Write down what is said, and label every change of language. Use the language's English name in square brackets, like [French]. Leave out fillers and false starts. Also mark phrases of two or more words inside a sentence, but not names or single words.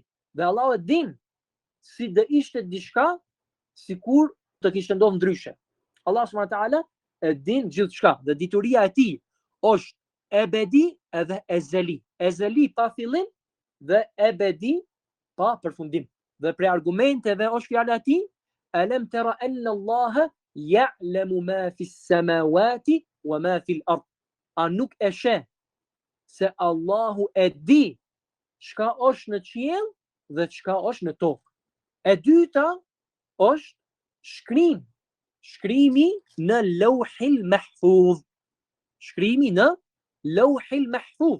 [Albanian] Dhe Allah e din si do ishte diçka sikur të kishte ndodhur ndryshe. [Arabic] الله سبحانه وتعالى [Albanian] e din gjithçka dhe dituria e tij është ebedi edhe ezeli. Ezeli pa fillim dhe ebedi pa përfundim. Dhe për argumenteve është fjala e tij: [Arabic] "ألم تر أن الله يعلم ما في السماوات وما في الأرض." [Albanian] A nuk e sheh se Allahu e di çka është në qiell dhe çka është në tokë. E dyta është shkrim. Shkrimi në Lauhil Mahfuz. Shkrimi në Lauhil Mahfuz.